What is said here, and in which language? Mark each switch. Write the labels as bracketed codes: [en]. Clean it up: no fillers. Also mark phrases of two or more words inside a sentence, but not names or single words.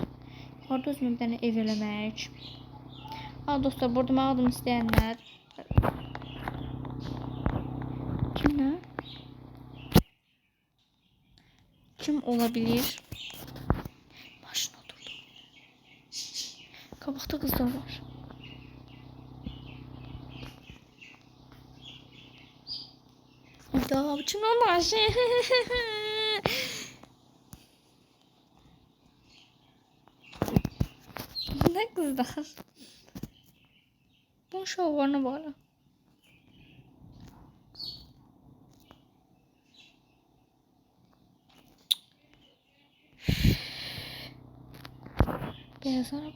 [az] Orada özümə bir dənə ev eləmək. Dostlar burada mən adım istəyənlər. [tr] Kimlə? Kim olabilir? [az] Maşına oturdu. Qabaqda qızlar var. [tr] Hayda, bu kim lan maşın? Ne kızlar? Bunun şovlarına bak. Beyaz araba.